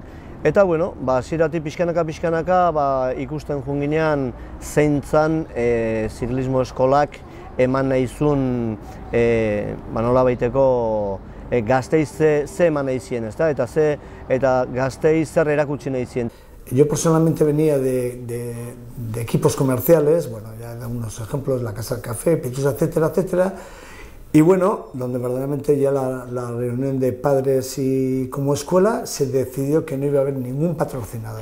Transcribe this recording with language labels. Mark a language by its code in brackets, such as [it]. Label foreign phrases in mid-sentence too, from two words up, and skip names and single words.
[eu] Eta, bueno, hasieratik pixkanaka ikusten joan ginean zein zen ziklismo eskolak eman nahi zuen nolabaiteko Gasteiz ze eman nahi zien, eta Gasteiz zer erakutsi nahi zien. [es] Yo personalmente venía de equipos comerciales, bueno, ya he dado unos ejemplos, la Casa del Café, Pitusa, etcétera, etcétera. Y bueno, donde verdaderamente ya la reunión de padres y como escuela se decidió que no iba a haber ningún patrocinador.